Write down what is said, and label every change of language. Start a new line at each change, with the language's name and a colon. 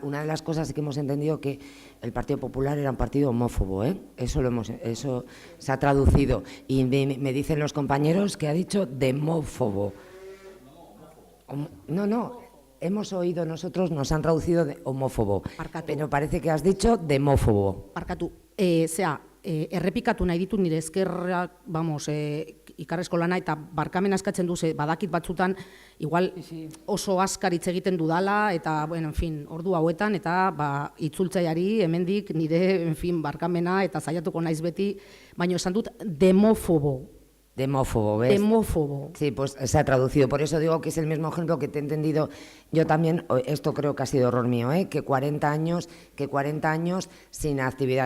Spanish: Una de las cosas que hemos entendido que el Partido Popular era un partido homófobo, eso se ha traducido. Y me dicen los compañeros que ha dicho demófobo. No, hemos oído nosotros, nos han traducido de homófobo, pero parece que has dicho demófobo.
Basque: Barkatu, errepikatu nahi ditut nire eskerrak, ikarrezko lana eta barkamena eskatzen du, badakit batzutan, igual oso askar hitz egiten dudala, eta, bueno, en fin, ordu hauetan, eta itzultzaiari hemendik nire, en fin, barkamena, eta saiatuko naiz beti, baina esan dut demófobo.
Spanish: Demófobo, ¿ves? Demófobo. Sí, pues se ha traducido. Por eso digo que es el mismo ejemplo que te he entendido yo también. Esto creo que ha sido error mío, que 40 años sin actividad.